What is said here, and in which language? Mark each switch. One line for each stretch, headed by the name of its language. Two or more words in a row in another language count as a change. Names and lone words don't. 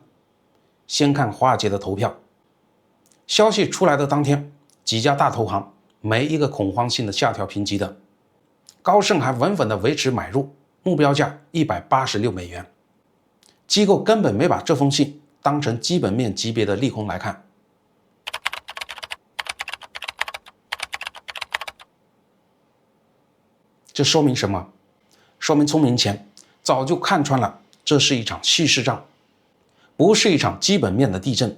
Chinese: 先看華爾街的投票。消息出来的當天，幾家大投行沒一個恐慌性的下調評級的，高盛還穩穩地維持買入，目標價186美元。機構根本沒把這封信當成基本面級別的利空來看。這說明什麼？說明聰明錢早就看穿了，這是一場蓄勢戰，不是一場基本面的地震。